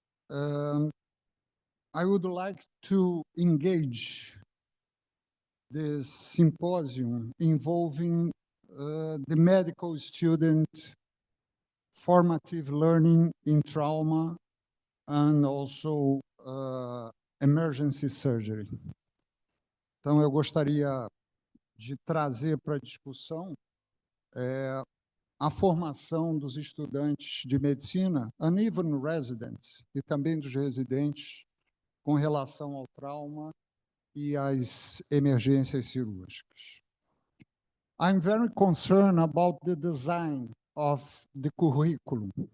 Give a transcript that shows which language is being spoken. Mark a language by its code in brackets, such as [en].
[en] I would like to engage this symposium involving the medical student formative learning in trauma and also emergency surgery. [pt] Então, eu gostaria de trazer para a discussão a formação dos estudantes de medicina, [en] and even residents, [pt] e também dos residentes, com relação ao trauma e às emergências cirúrgicas. [en] I'm very concerned about the design of the curriculum.